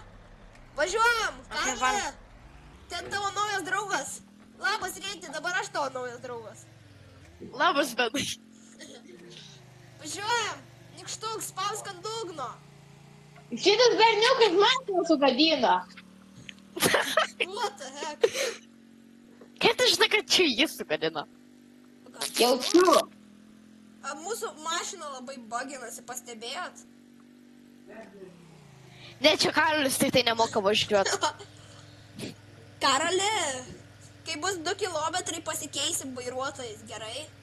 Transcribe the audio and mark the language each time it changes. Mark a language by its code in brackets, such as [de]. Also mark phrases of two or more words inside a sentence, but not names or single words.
[lt] Važiuojam, Okei, Karle. Ten tavo naujas draugas. Labas, Rėti, dabar aš tavo naujas draugas. Labas, Benai. Važiuojam, nykštuk, spausk ant dugno. Šitas berniukas mašiną sugadino. [en] What the heck? [lt] Kaip tu žinai, kad čia jis sugadino? Jaučiu. Mūsų mašina labai baginasi, pastebėjot? Ne, čia Karolis tai nemoka važiuoti. Karali, kai bus 2 kilometrai pasikeisim vairuotojais, gerai?